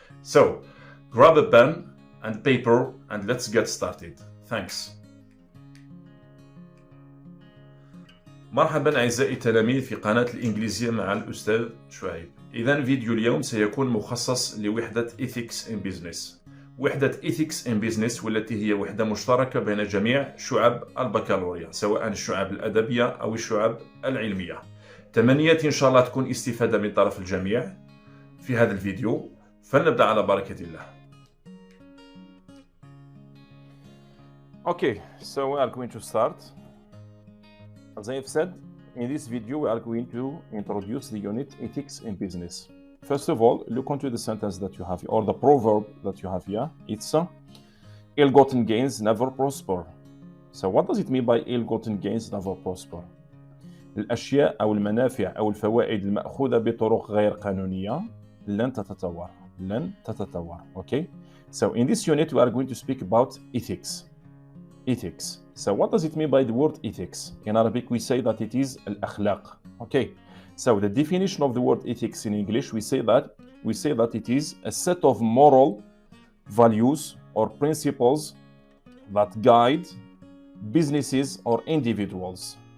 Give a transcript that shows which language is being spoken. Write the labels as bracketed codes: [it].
[en] So, grab a pen and paper and let's get started. Thanks. [ar] مرحبا أعزائي التلاميذ في قناة الإنجليزية مع الأستاذ شعيب. إذن فيديو اليوم سيكون مخصص لوحدة Ethics in Business. وحدة Ethics in Business والتي هي وحدة مشتركة بين جميع شعب البكالوريا سواء الشعب الأدبية أو الشعب العلمية. تمنياتي إن شاء الله تكون استفادة من طرف الجميع في هذا الفيديو. فلنبدأ على بركة الله. [en] Okay, so we are going to start. As I have said, in this video we are going to introduce the unit Ethics in Business. First of all, look onto the sentence that you have, or the proverb that you have here. It's ill-gotten gains never prosper. So what does it mean by ill-gotten gains never prosper? [ar] الأشياء أو المنافع أو الفوائد المأخوذة بطرق غير قانونية لن تتطور. [en] Okay? So in this unit we are going to speak about ethics. Ethics. So what does it mean by the word ethics? In Arabic we say that it is al-akhlaq. Okay. So the definition of the word ethics in English we say that it is a set of moral values or principles that guide businesses or individuals.